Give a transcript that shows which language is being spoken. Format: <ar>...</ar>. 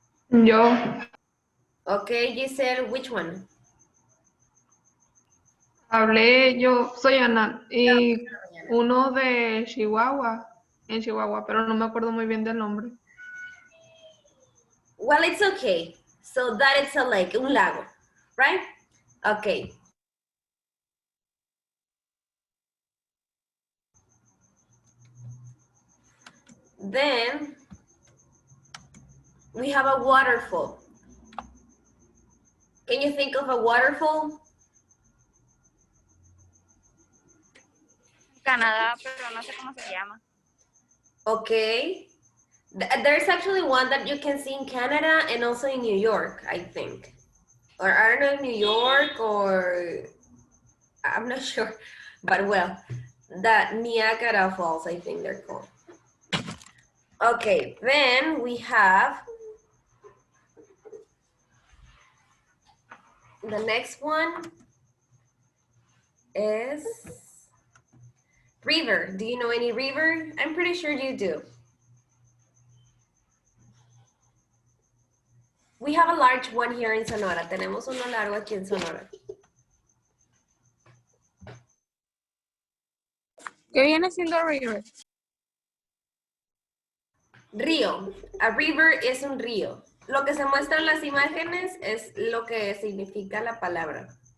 <es>Yo.</es> <en>Okay, Giselle, which one?</en> <es>Hablé, yo soy Ana, y uno de Chihuahua, en Chihuahua, pero no me acuerdo muy bien del nombre.</es> <en>Well, it's okay. So that is a lake, un lago, right? Okay. Then we have a waterfall. Can you think of a waterfall?</en> <es>Canadá, pero no sé cómo se llama.</es> <en>Okay. There's actually one that you can see in Canada and also in New York, I think. Or I don't know, New York or I'm not sure. But well, that Niagara Falls, I think they're called. Okay, then we have the next one is river. Do you know any river? I'm pretty sure you do. We have a large one here in Sonora.</en> <es>Tenemos uno largo aquí en Sonora. ¿Qué viene siendo river? Río. A river es un río. Lo que se muestra en las imágenes es lo que significa la palabra.</es>